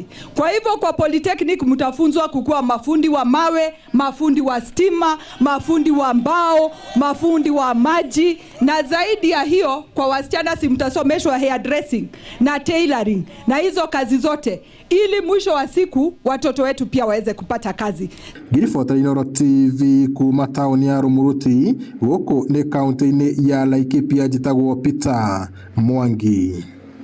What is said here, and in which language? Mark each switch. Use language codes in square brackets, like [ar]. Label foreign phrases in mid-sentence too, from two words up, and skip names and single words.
[sw] Kwa hivyo kwa polytechnic mtafunzwa kukuwa mafundi wa mawe, mafundi wa stima, mafundi wa mbao, mafundi wa maji, na zaidi ya hiyo kwa wasichana si mtasomeshwa hairdressing na tailoring na hizo kazi zote, ili mwisho wa siku watoto wetu pia waweze kupata kazi. [ki] Girifota Inoro TV kuma tauni ya Rumuruti guku ni kaunti-ini ya Laikipia jitagwo Peter Mwangi.